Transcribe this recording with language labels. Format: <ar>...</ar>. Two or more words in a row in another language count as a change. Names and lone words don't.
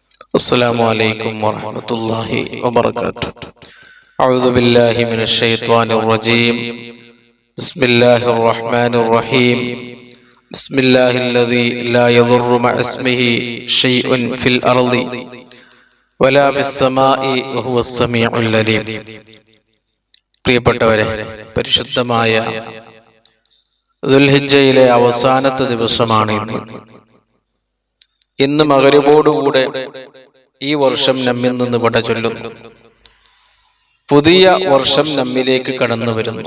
<ar>السلام عليكم ورحمة الله وبركاته. أعوذ بالله من الشيطان الرجيم. بسم الله الرحمن الرحيم. بسم الله الذي لا يضر مع اسمه شيء في الأرض ولا في السماء وهو السميع العليم.</ar> <ml>പ്രിയപ്പെട്ടവരെ, പരിശുദ്ധമായ ദുൽഹിജ്ജയിലെ അവസാനത്തെ ദിവസമാണ് ഇന്ന് മഗ്‌രിബോടുകൂടെ ഈ വർഷം നമ്മിൽ നിന്ന് വിട ചൊല്ലുന്നു. പുതിയ വർഷം നമ്മിലേക്ക് കടന്നു വരുന്നു.</ml>